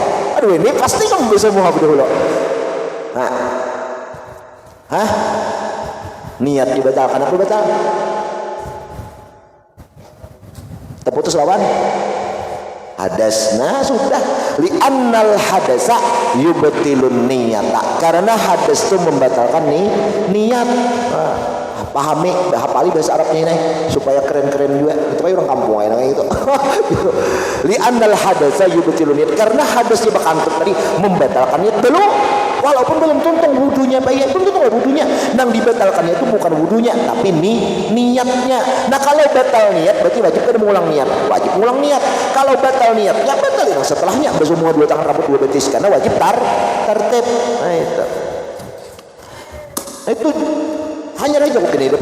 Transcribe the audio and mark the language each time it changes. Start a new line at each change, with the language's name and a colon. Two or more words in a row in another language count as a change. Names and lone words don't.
Indonesian: Aduh ini pasti kamu bisa muha dulu. Hah? Hah? Niat dibatalkan apa batal? Terputus lawan hadas. Nah sudah
Arabic: li'annal hadasa yubtilun niyata,
Indonesian: karena hadas itu membatalkan niat. Pahami, hafali bahasa Arabnya ini supaya keren-keren juga. Itu kayak orang kampung aja gitu.
Arabic: Li'annal hadasa yubtilun niyat,
Indonesian: karena hadasnya bakantut tadi membatalkan niat dulu. Walaupun belum tuntung wudunya baik, belum tuntung wudunya. Nang dibatalkannya itu bukan wudunya, tapi niatnya. Nah kalau batal niat, berarti wajib kan mengulang niat. Wajib mengulang niat. Kalau batal niat, ya batal yang setelahnya. Semua dua tangan rambut dua betis, karena wajib tertib. Nah itu hanya aja kok gini.